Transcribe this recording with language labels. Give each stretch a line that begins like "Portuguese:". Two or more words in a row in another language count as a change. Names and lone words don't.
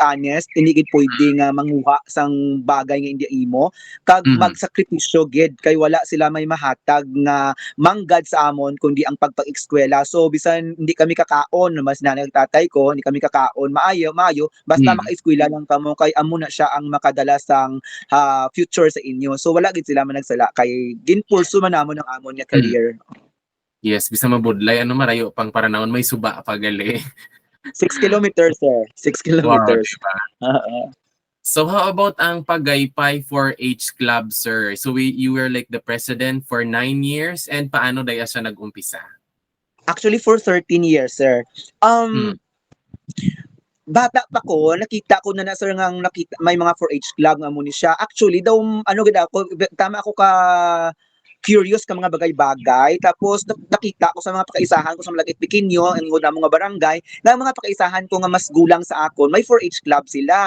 Hiligaynon: honest hindi gid pwede nga manguha sang bagay nga hindi imo kag magsakripisyo gid kay wala sila may mahatag nga manggad sa amon kundi ang pagpag-eskwela so bisan hindi kami kakaon mas nanay tatay ko hindi kami kakaon maayo basta maka-eskwela lang kamo kay amo na siya ang makadala sang future sa inyo so wala gid sila sala kay ginpursu man namon ang amon nga career. Yes, bisa mabudlay ano marayo pang paranawon may suba pa gali.
English: 6 kilometers sir. 6 kilometers.
Filipino: Wow, diba?
English: So how about ang Pagaypay 4-H Club sir? So you were like the president for 9 years and
Filipino: paano daya siya nag-umpisa?
English: Actually for 13 years sir.
Hiligaynon: Bata pa ko, nakita ko na sir nga nakita may mga 4-H club nga mo ni siya. Actually daw ano gid ako tama ako ka curious ka mga bagay-bagay tapos nakita ko sa mga pakaisahan ko sa Malagit Pequeño ang mga barangay na mga pakaisahan ko nga mas gulang sa akon may 4-H club sila.